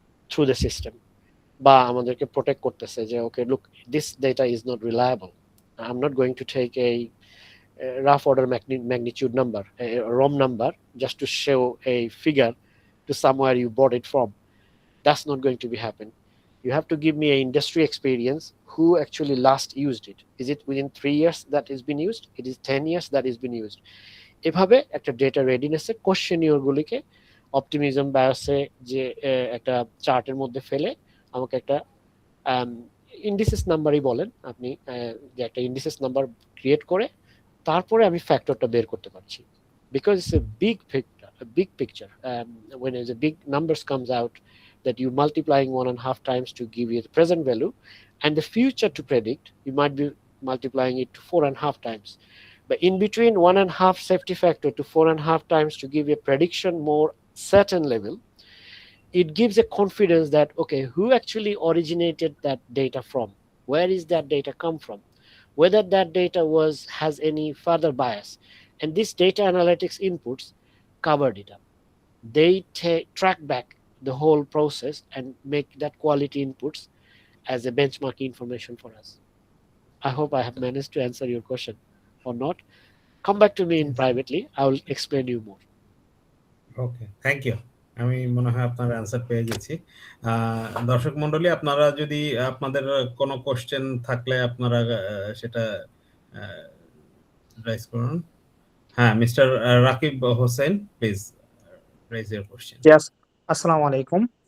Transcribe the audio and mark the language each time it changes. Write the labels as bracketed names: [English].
[English] through the system, [Bangla] বা আমাদেরকে protect করতেছে যে [English] Okay look, this data is not reliable, I am not going to take a rough order magnitude number, a ROM number, just to show a figure to somewhere you bought it from. That's not going to be happen. You have to give me an industry experience who actually last used it. Is it within 3 years that it's been used? It is 10 years that it's been used. [Bangla] এভাবে একটা data রেডিনেসের কোশ্চেনিয়রগুলিকে optimism বায়োসে যে একটা চার্টের মধ্যে ফেলে আমাকে একটা indices নাম্বারই বলেন আপনি, যে একটা ইন্ডিসেস নাম্বার ক্রিয়েট করে তারপরে আমি ফ্যাক্টরটা বের করতে পারছি, [English] because it's a big picture. When there's a big numbers comes out, that you multiplying 1.5 times to give you the present value, and the future to predict, you might be multiplying it to 4.5 times. But in between 1.5 safety factor to 4.5 times to give you a prediction more certain level, it gives a confidence that okay, who actually originated that data from, where is that data come from, whether that data has any further bias, and this data analytics inputs covered it up. They track back the whole process and make that quality inputs as a benchmark information for us. I hope I have managed to answer your question or not. Come back to me in privately, I will explain you more. Okay, thank you. [Bangla] আমি মনে হয় আপনার answer পেয়ে গেছি। দর্শক মণ্ডলী, আপনারা যদি আপনাদের কোনো কোশ্চেন থাকলে আপনারা সেটা রাইজ করুন। হ্যাঁ, mister Rakib Hossain, [English] Please raise your question. [Bangla] আসসালামু আলাইকুম।